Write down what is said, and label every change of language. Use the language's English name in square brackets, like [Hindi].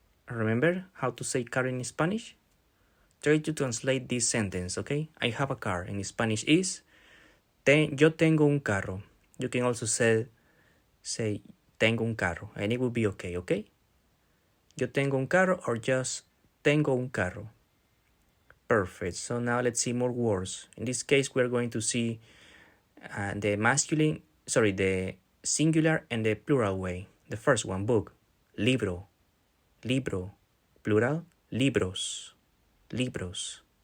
[English] Remember how to say car in Spanish? Try to translate this sentence, okay? I have a car. In Spanish is, [Spanish] yo tengo un carro. [English] You can also say [Spanish] tengo un carro, [English] and it will be okay, okay? [Spanish] Yo tengo un carro, [English] or just [Spanish] tengo un carro. [English] Perfect. So now let's see more words. In this case, we're going to see the singular and the plural way. The first one, book, libro. Libro, plural, libros, libros.